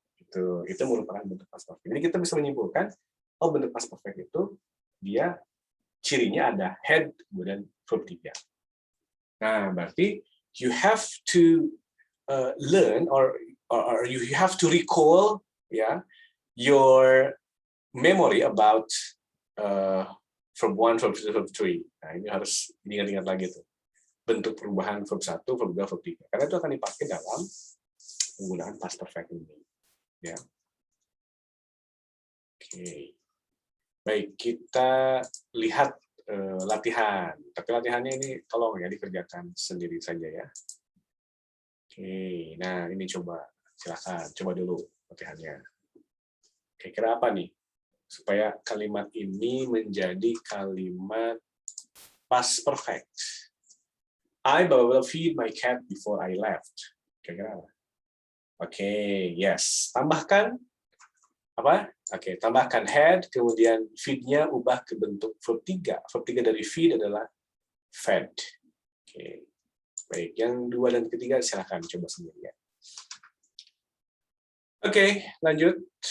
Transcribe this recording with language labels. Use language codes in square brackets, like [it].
[id] Itu merupakan bentuk past perfect. Jadi kita bisa menyimpulkan bentuk past perfect itu dia cirinya ada had kemudian verb 3. Nah, berarti [en] you have to learn or you have to recall ya your memory about verb 1, verb 2, verb 3. [id] Nah, ini harus diingat-ingat lagi tuh. Bentuk perubahan verb 1, verb 2, verb 3. Karena itu akan dipakai dalam penggunaan past perfect ini. Ya. Oke. Baik, kita lihat latihan. Tapi latihannya ini tolong ya dikerjakan sendiri saja ya. Oke, nah ini silakan coba dulu latihannya. Kira-kira apa nih supaya kalimat ini menjadi kalimat past perfect? [en] I will feed my cat before I left. [id] Kira-kira apa? Oke, yes. Tambahkan apa? Oke, tambahkan had, kemudian feed-nya ubah ke bentuk verb 3. Verb 3 dari feed adalah fed. Oke. Baik, yang 2 dan ketiga silakan coba sendiri ya. Oke, lanjut.